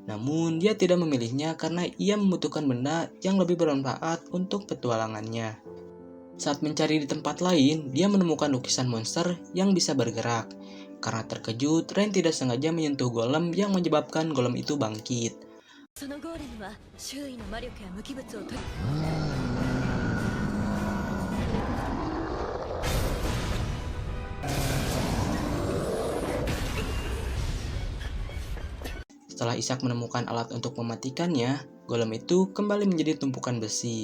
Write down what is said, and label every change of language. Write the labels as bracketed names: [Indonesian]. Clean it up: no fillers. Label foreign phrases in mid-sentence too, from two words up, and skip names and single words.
[Indonesian] Namun dia tidak memilihnya karena ia membutuhkan benda yang lebih bermanfaat untuk petualangannya. Saat mencari di tempat lain, dia menemukan lukisan monster yang bisa bergerak. Karena terkejut, Ren tidak sengaja menyentuh golem yang menyebabkan golem itu bangkit. [Japanese] そのゴーレムは周囲の魔力や無機物を取り [Indonesian] Setelah Ishak menemukan alat untuk mematikannya, golem itu kembali menjadi tumpukan besi.